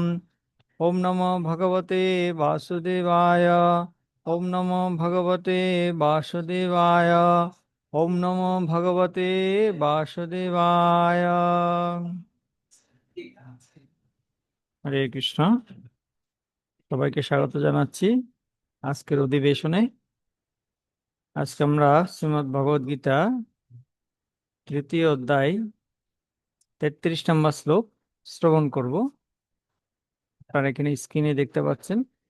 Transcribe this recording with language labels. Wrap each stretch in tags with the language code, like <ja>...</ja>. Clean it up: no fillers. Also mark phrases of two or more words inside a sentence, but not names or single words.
<sa>ॐ नमो भगवते वासुदेवाय। ॐ नमो भगवते वासुदेवाय। ॐ नमो भगवते वासुदेवाय।</sa> <bn>হরে কৃষ্ণ। সবাইকে স্বাগত জানাচ্ছি আজকের অধিবেশনে। আজকে আমরা শ্রীমদ্ ভগবদ গীতা তৃতীয় অধ্যায় 33 নম্বর শ্লোক শ্রবণ করব। আপনারা এখানে স্ক্রিনে দেখতে পাচ্ছেন।</bn>